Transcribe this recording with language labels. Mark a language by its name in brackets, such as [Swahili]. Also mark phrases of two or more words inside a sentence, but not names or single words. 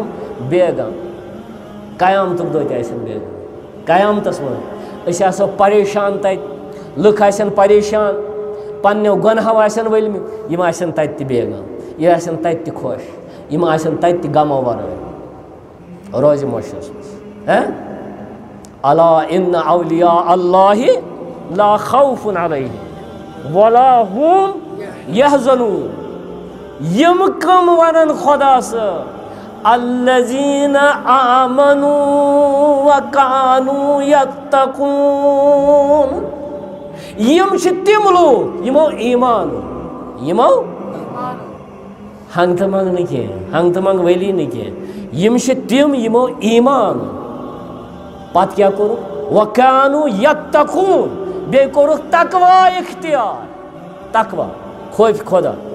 [Kashmiri] بے غم قیامتُک دۄہ تہِ آسن بے غم قیامتس منٛز أسۍ آسو پریشان تتہِ لُکھ آسن پریشان پننیو گۄنہو آسن ؤلمٕتۍ یِم آسن تتہِ تہِ بے غم یہِ آسن تتہِ تہِ خۄش یِم آسن تتہِ تہِ غمو ورٲے روزِ معاشرس منٛز [Arabic] الا ان اولیاء اللہ لا خوف علیہم ولا هم یحزنون [Kashmiri] یِم کم ونن خۄدا صٲب [Arabic] الذین آمنوا وکانوا یتقون [Kashmiri] یِم چھِ تِم لوٗکھ یِمو ایمان یِمو ہنگ تہٕ منٛگ نہٕ کینٛہہ ہنگ تہٕ منٛگ ؤلی نہٕ کینٛہہ یِم چھِ تِم یِمو ایمان پتہٕ کیٛاہ کوٚرُکھ [Arabic] وکانوا یتقون [Kashmiri] بیٚیہِ کوٚرُکھ تقوا اختیار تقوا خوفِ خۄدا